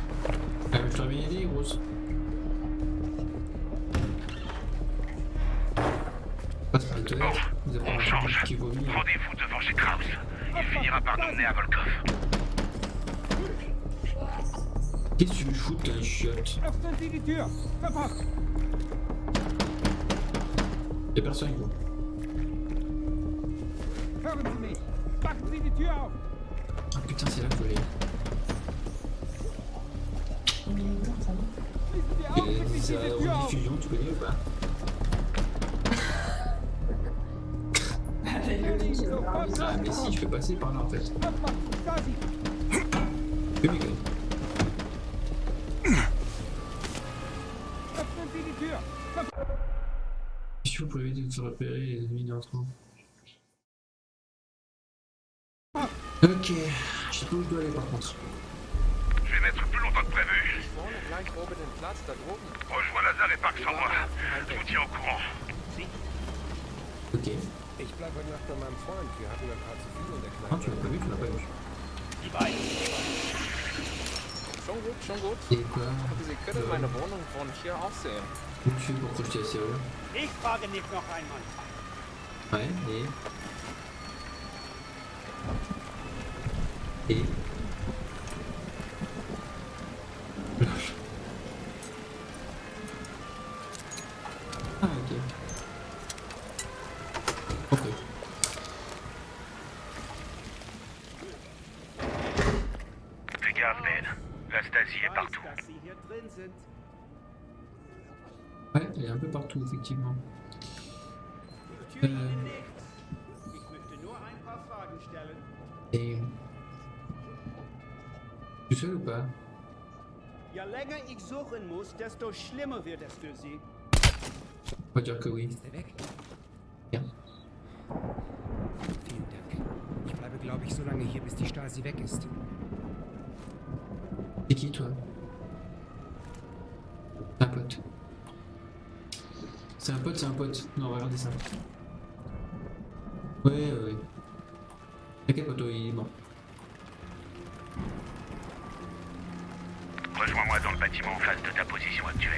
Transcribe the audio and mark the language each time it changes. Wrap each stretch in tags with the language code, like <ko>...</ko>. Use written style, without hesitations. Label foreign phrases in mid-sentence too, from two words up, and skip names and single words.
<fr>Je t'aurais bien aidé, grosse. Passe par les toilettes. Vous avez On un change. qui vomit. Rendez-vous devant chez Kraus. Il finira par nous mener à Volkov. Qu'est-ce que tu me shootes, un chiotte?</fr> <de>Öffnen Sie die Tür! Verpasst!</de> <fr>Y'a personne, gros.</fr> <de>Hören Sie mich! Machen Sie die Tür auf!</de> <fr>Ah putain, c'est là qu'il faut aller.</fr> <de>Schließen Sie</de> <fr>Et</fr> <de>augenblicklich</de> <fr>ça,</fr> <de>diese Tür auf!</de> <fr>rediffusion, tu connais ou pas?</fr> <de>Berlin, sofort</de> <fr>Ah, mais si, je peux passer par là en fait.</fr> <de>Abmachen! Stasi!</de> <fr>Oui, mais quand même.</fr> <de>Öffnen Sie die Tür!</de> <fr>Si vous pouvez éviter de se repérer les ennemis d'entrant. Ok, je sais pas où je dois aller par contre. Je vais mettre plus longtemps que prévu.</fr> <de>Vorne gleich oben den Platz da droben.</de> <fr>Rejoins Lazare et Park sans moi. Je vous tiens au courant. Ok.</fr> <de>Ich bleibe heute Nacht bei meinem Freund. Wir hatten ein paar zu viel in der</de> <fr>Ah,</fr> <de>Kneipe.</de> <fr>tu l'as pas vu, tu l'as pas vu.</fr> <de>Die beiden. Schon gut, schon gut.</de> <fr>Et quoi?</fr> <de>Aber Sie können meine Wohnung von hier aus sehen.</de> <fr>Où tu fais pour projeter assez haut?</fr> <de>Ich frage nicht noch einmal.</de> <fr>Ouais, et. Ah, ok. Ok. Fais gaffe, Ben. La Stasi est partout.</fr> <de>Dass Sie hier drin sind.</de> <fr>Ouais, elle est un peu partout, effectivement.</fr> <de>Tür Ihnen nicht. Ich möchte nur ein paar Fragen stellen.</de> <fr>Et. Tu es seul ou pas?</fr> <de>Je länger ich suchen muss, desto schlimmer wird es für Sie.</de> <fr>On va dire que oui.</fr> <de>Ist er weg? Ja. Vielen Dank. Ich bleibe, glaube ich, so lange hier, bis die Stasi weg ist.</de> <fr>C'est qui toi? C'est un pote. C'est un pote, c'est un pote. Non, on va regarder ça. Ouais. T'inquiète, poteau, il est mort. Rejoins-moi dans le bâtiment en face de ta position actuelle.</fr>